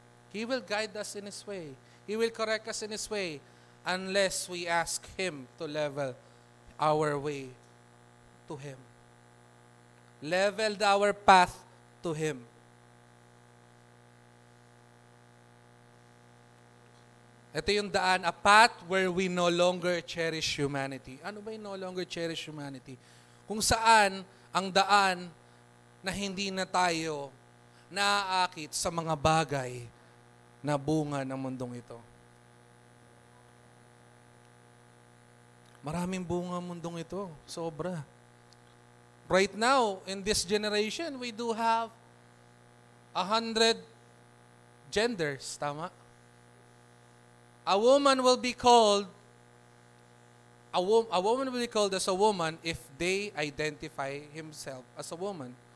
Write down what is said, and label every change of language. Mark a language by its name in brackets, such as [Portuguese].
[English] He will guide us in His way. He will correct us in His way unless we ask Him to level our way to Him. Level our path to Him. [Filipino] Ito yung daan, [English] a path where we no longer cherish humanity. [Filipino] Ano ba yung [English] no longer cherish humanity? [Filipino] Kung saan ang daan na hindi na tayo naaakit sa mga bagay na bunga ng mundong ito. Maraming bunga ng mundong ito. Sobra. [English] Right now, in this generation, we do have 100 genders. Tama? A woman will be called as a woman if they identify himself as a woman.